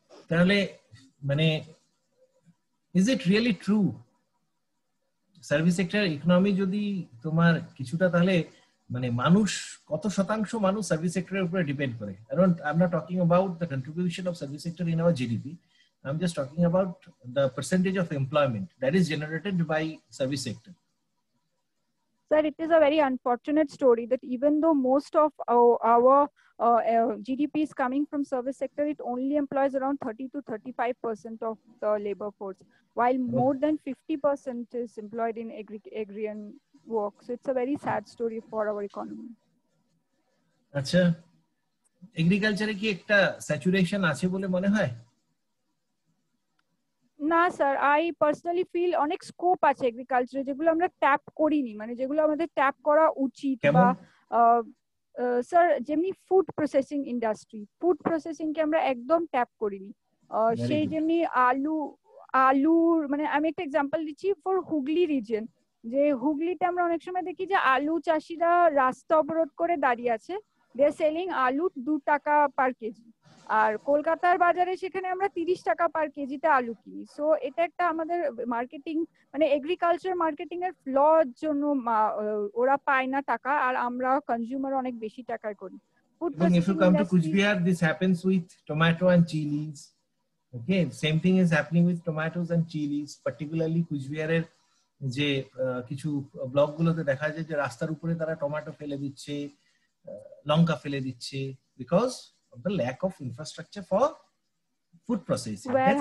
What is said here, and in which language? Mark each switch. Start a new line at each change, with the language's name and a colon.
Bangla: তাহলে মানে
English: is it really true?
Bangla: Service sector economy যদি তোমার কিছুটা, তাহলে মানে মানুষ কত শতাংশ মানুষ সার্ভিস সেক্টরের উপরে ডিপেন্ড করে? কারণ
English: I am not talking about the contribution of service sector in our GDP, I'm just talking about the percentage of employment that is generated by service sector. Sir, it is a very unfortunate story that even though most of our GDP is coming from service sector, it only employs around 30 to 35% of the labor force, while more than 50% is employed in agrarian work. So it's a very sad story for our economy.
Bangla: আচ্ছা, এগ্রিকালচারে কি একটা saturation আছে বলে মনে হয়? না sir,
English: I personally feel
Bangla: অনেক স্কোপ আছে এগ্রিকালচারে যেগুলো আমরা ট্যাপ করিনি, মানে যেগুলো আমাদের ট্যাপ করা উচিত। বা স্যার যেমনি food processing industry, food processing কে আমরা একদম ট্যাপ করিনি। সেই যেমনি আলুর মানে আমি একটা এক্সাম্পল দিচ্ছি ফর হুগলি রিজন, যে হুগলিতে আমরা অনেক সময় দেখি যে আলু চাষিরা রাস্তা অবরোধ করে দাঁড়িয়ে আছে,
English: they are selling
Bangla: আলু 2 টাকা পার কেজি, আর কলকাতার বাজারে সেখানে আমরা 30 টাকা পার কেজিতে আলু কিনি। সো এটা একটা আমাদের মার্কেটিং মানে এগ্রিকালচার মার্কেটিং এর ফ্লর জন্য ওরা পায় না টাকা, আর আমরা কনজিউমার অনেক বেশি টাকায় করি।
English: Even if you come to Kuchbihar, this happens with tomato and chilies. Okay, same thing is happening with tomatoes and chilies, particularly
Bangla: কুচবিহারের যে কিছু ব্লক গুলোতে দেখা যায় যে রাস্তার উপরে তারা টমেটো ফেলে দিচ্ছে, লঙ্কা ফেলে দিচ্ছে,
English: because of the lack of infrastructure for food processing.